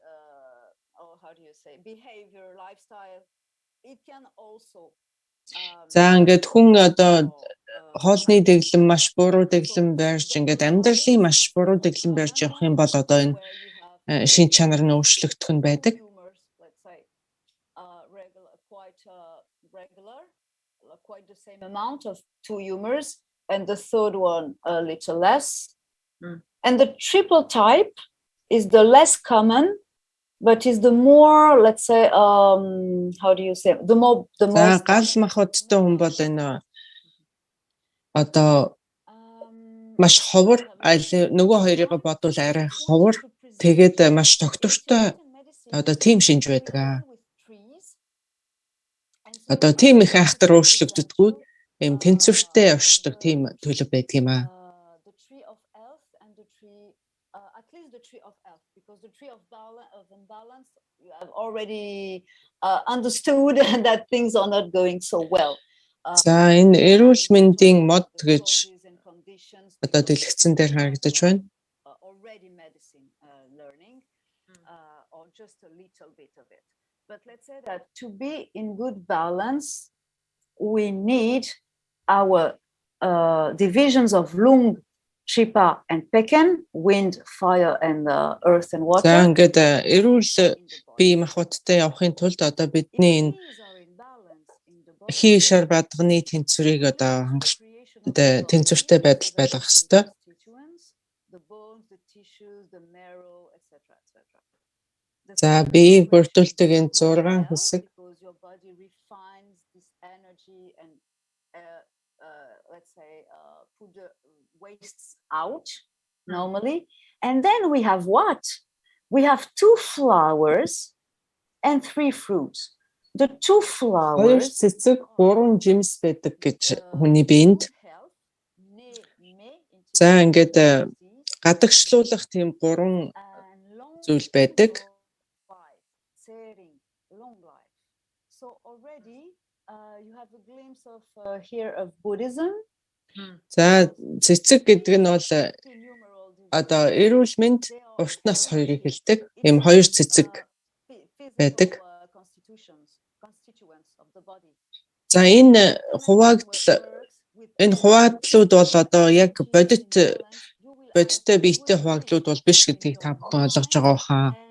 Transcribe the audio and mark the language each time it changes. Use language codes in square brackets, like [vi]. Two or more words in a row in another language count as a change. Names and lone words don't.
[mn] За ингээд хүн одоо хоолны дэглэм маш буруу дэглэм барьж ингээд амьдралын маш буруу дэглэм барьж явах юм бол одоо энэ шин чанар нь өөрчлөгдөх нь байдаг. [en] Quite the same amount of 2 humors, and the third one a little less. And the triple type is the less common, but is the more, let's say, how do you say, the most. [mn] Гал махбодтой хүн бол энэ одоо маш ховор, нөгөө хоёрыг бодвол арай ховор, тэгээд маш тогтвортой одоо тийм шинж байдаг. Одоо тийм их айхтар өөрчлөгддөггүй юм тэнцвэртэй оршдог тийм төлөв байдаг юм аа. [en] The tree of health and the tree, at least the tree of health, because the tree of imbalance, you have already understood that things are not going so well. [mn] За энэ эрүүл мэндийн мод гэж одоо дэлгэцэн дээр харагдаж байна. [en] Already medicine learning, or just a little bit of it. But let's say that to be in good balance, we need our divisions of lung, chipa, and peken, wind, fire, and earth and water. [mn] За ингээд эрүүл бие махбодтой явахын тулд одоо бидний энэ хий шар бадганы тэнцвэрийг одоо тэнцвэртэй байдал байлгах хэрэгтэй. За биеийг бүрдүүлдэг энэ 6 хэсэг. [en] Let's say put the wastes out normally, and then we have what? We have 2 flowers and 3 fruits. The 2 flowers. [mn] 2 цэцэг, 3 жимс байдаг гэж хүний биед. За ингээд гадагшлуулах тийм 3 зүйл байдаг. [en] So already you have a glimpse of here of Buddhism. [mn] За цэцэг гэдэг нь бол одоо эрүүл мэнд уртнаас хоёрыг хэлдэг. Ийм 2 цэцэг байдаг. За энэ хуваагдлууд бол одоо яг бодиттой биетэй хуваагдлууд бол биш гэдгийг та бүхэн ойлгож байгаа хаа.